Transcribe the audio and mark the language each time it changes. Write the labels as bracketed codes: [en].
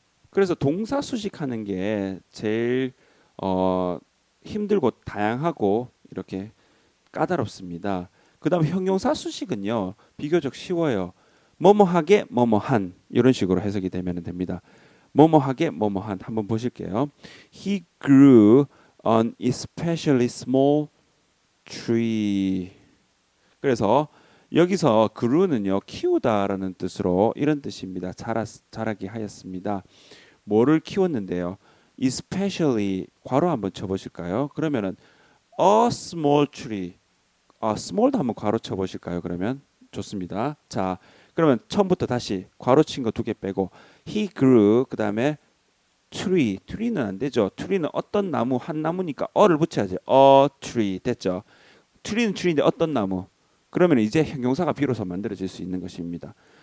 [ko] 그래서 동사 수식하는 게 제일 힘들고 다양하고 이렇게 까다롭습니다. 그다음 형용사 수식은요 비교적 쉬워요. 뭐뭐하게 뭐뭐한 이런 식으로 해석이 되면 됩니다. 뭐뭐하게 뭐뭐한 한번 보실게요. [en] He grew an especially small tree. [ko] 그래서 여기서 grew는요 키우다라는 뜻으로 이런 뜻입니다. 자라게 하였습니다. 뭐를 키웠는데요? especially 괄호 한번 쳐보실까요? 그러면은 [en] a small tree. [ko] small도 한번 괄호 쳐보실까요? 그러면 좋습니다. 자, 그러면 처음부터 다시 괄호 친 거 두 개 빼고 [en] he grew, [ko] 그 다음에 tree는 안 되죠. tree는 어떤 나무, 한 나무니까 어를 붙여야지. a tree 됐죠. tree는 tree인데 어떤 나무. 그러면 이제 형용사가 비로소 만들어질 수 있는 것입니다.